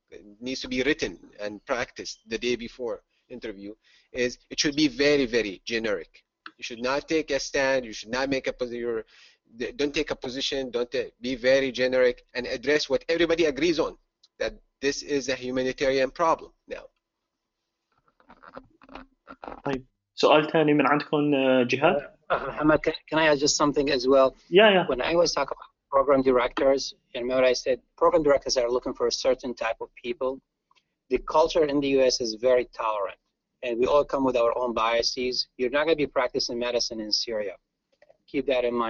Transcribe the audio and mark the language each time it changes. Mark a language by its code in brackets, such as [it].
[en] It needs to be written and practiced the day before interview. It should be very, very generic. You should not take a stand. You should not make a position. Don't take a position. Be very generic and address what everybody agrees on, that this is a humanitarian problem now. [ar] طيب سؤال ثاني من عندكم جهاد. [en] Ammar, can I add just something as well? Yeah. When I was talking about program directors, and remember I said program directors are looking for a certain type of people. The culture in the US is very tolerant, and we all come with our own biases. You're not going to be practicing medicine in Syria. Keep that in mind.